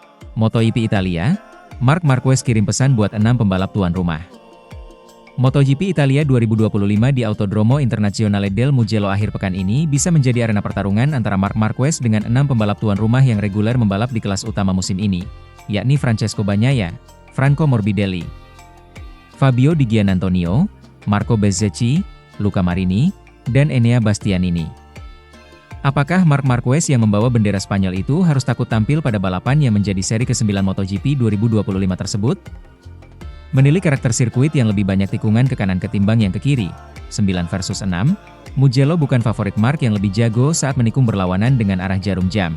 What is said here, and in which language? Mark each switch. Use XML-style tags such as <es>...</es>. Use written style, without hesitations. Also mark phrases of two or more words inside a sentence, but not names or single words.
<id>MotoGP Italia, Marc Marquez kirim pesan buat 6 pembalap tuan rumah. MotoGP Italia 2025 di Autodromo Internazionale del Mugello akhir pekan ini bisa menjadi arena pertarungan antara Marc Marquez dengan 6 pembalap tuan rumah yang reguler membalap di kelas utama musim ini, yakni Francesco Bagnaia, Franco Morbidelli, Fabio Di Giannantonio, Marco Bezzecchi, Luca Marini, dan Enea Bastianini. Apakah Marc Marquez yang membawa bendera Spanyol itu harus takut tampil pada balapan yang menjadi seri ke-9 MotoGP 2025 tersebut? Menilik karakter sirkuit yang lebih banyak tikungan ke kanan ketimbang yang ke kiri, 9 versus 6, Mugello bukan favorit Marc yang lebih jago saat menikung berlawanan dengan arah jarum jam.</id>